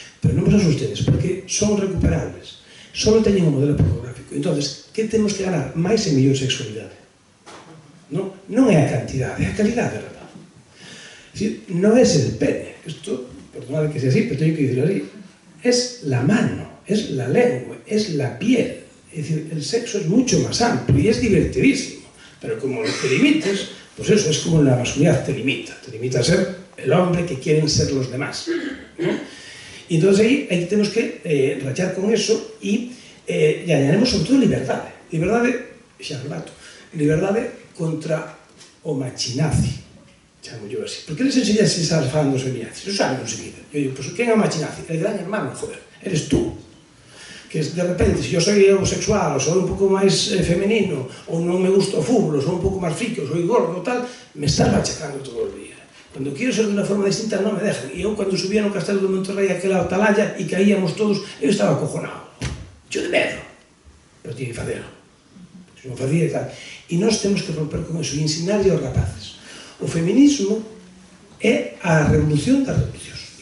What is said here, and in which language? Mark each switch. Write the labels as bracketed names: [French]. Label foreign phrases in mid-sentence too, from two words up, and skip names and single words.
[Galician] pero non vos asustedes, porque son recuperables. Solo teñen un modelo pornográfico. Entonces, que temos que ganar? Máis e mellor sexualidade. Non é a cantidade, é a calidade, rapaz. Non é el pene. Isto, [Spanish] perdonad que sea así, [Galician] pero teño que dicirlo así. [Spanish] Es la mano, es la lengua, es la piel. Es decir, el sexo es mucho más amplio y es divertidísimo. Pero como te limites, pues eso, es como la masculinidad te limita. Te limita a ser el hombre que quieren ser los demás, ¿no? Y entonces aí tenemos que rachar con eso e añadimos sobre todo liberdade. [Galician] Liberdade, xa remato, liberdade contra o machinazi, chamo yo así. Por que [Spanish] les enseñas [Galician] a estar falando dos feminazis? [Spanish] Eso saben enseguida. Yo digo, pues [Galician] quen é o machinazi? [Spanish] El gran hermano, joder, eres tú. [Galician] Que de repente, se yo soy homosexual, ou soy un pouco máis femenino, ou non me gusta o fútbol, ou soy un pouco máis frico, ou soy gordo, tal, me estás machacando todo o día. [Spanish] Cuando quiero ser de una forma distinta non me dejan. [Galician] E eu, cando subía no castelo de Monterrey aquela atalaya e caíamos todos, eu estaba acojonado. [Spanish] Yo de medo. Pero tiene que facelo. Se non facía e tal. [Galician] E nós temos que romper con eso e ensinarle aos rapaces. O feminismo é a revolución das revolucións.